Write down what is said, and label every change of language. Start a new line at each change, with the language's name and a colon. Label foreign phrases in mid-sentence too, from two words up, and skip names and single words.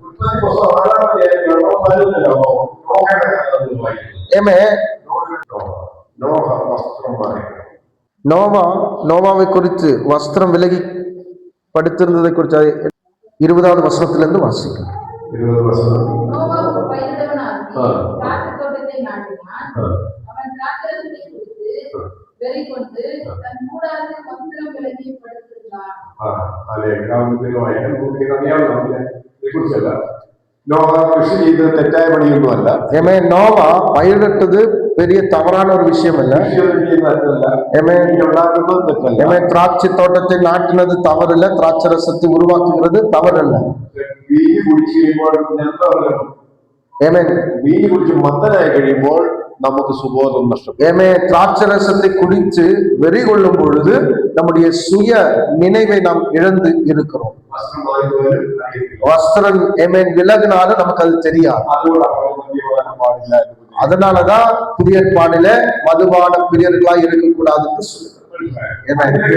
Tamil: நோவாவை குறித்து வஸ்திரம் விலகி படுத்திருந்ததை குறித்து 20வது வசனத்திலிருந்து வாசிக்கலாம். 20 வசனம். நோவாவுக்கு வயதானவனாகி காற்றுக்கொண்டு அவன் திராட்சரசத்தை குடித்து வெறி கொண்டு தன் கூடாரத்தில் வஸ்திரம் விலகி படுத்திருந்தான்.
Malayalam: നോവ കൃഷി ചെയ്തത് തെറ്റായ പണിയൊന്നുമല്ല.
Tamil: നോവ പയറിട്ടത് பெரிய தவறான ஒரு விஷயம் அல்ல. திராட்சை தோட்டத்தை நாட்டினது தவறில்ல, திராட்சை ரசத்தை உருவாக்குகிறது தவறல்ல.
Malayalam: വീഞ്ഞ് കുടിച്ചു കഴിയുമ്പോൾ വീഞ്ഞ് കുടിച്ച് മന്ദനായി കഴിയുമ്പോൾ നമുക്ക് സുബോധം നഷ്ടപ്പെടും.
Tamil: திராட்சை ரசத்தை குடித்து வெறி கொள்ளும் பொழுது நம்முடைய சுய நினைவை நாம் இழந்து இருக்கிறோம். வஸ்திரம் விலகினாலும் நமக்கு அது தெரியாது. அதனாலதான் புதிய ஏற்பாடில மதுபான பிரியர்களா இருக்கக்கூடாதுன்னு சொல்லுங்க.